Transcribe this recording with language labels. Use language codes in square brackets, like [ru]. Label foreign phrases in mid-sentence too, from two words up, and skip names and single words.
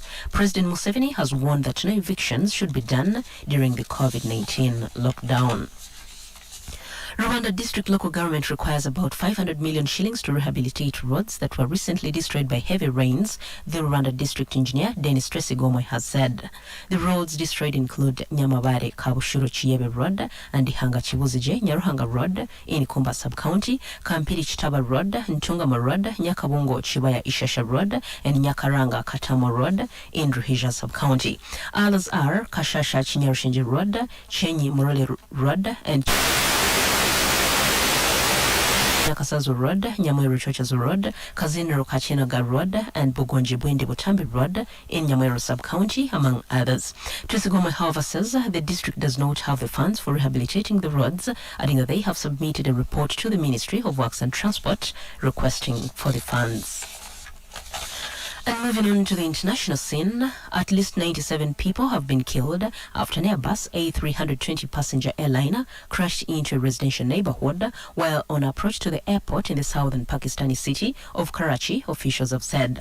[en] President Museveni has warned that no evictions should be done during the COVID-19 lockdown. Rwanda District Local Government requires about 500 million shillings to rehabilitate roads that were recently destroyed by heavy rains, the Rwanda District Engineer Denis Tresigomwe has said. The roads destroyed include Nyamabare Kabushuro Chiyebe Road and Ihanga Chibuzije Nyaruhanga Road in Kumba Sub-County, Kampiri Chitaba Road, Ntungama Road, Nyakabungo Chibaya Ishasha Road, and Nyakaranga Katama Road in Ruhija Sub-County. Others are Kashasha Chinyarushinji Road, Chenyi Murali Road, and Kasazo Road, Nyamweru Chochazo Road, Kazinero Kachinaga Road, and Bugonji Bwindi Butambi Road in Nyamweru Sub-County, among others. Tresigomwe, however, says the district does not have the funds for rehabilitating the roads, adding that they have submitted a report to the Ministry of Works and Transport requesting for the funds. And moving on to the international scene, at least 97 people have been killed after an Airbus A320 passenger airliner crashed into a residential neighborhood while on approach to the airport in the southern Pakistani city of Karachi, officials have said.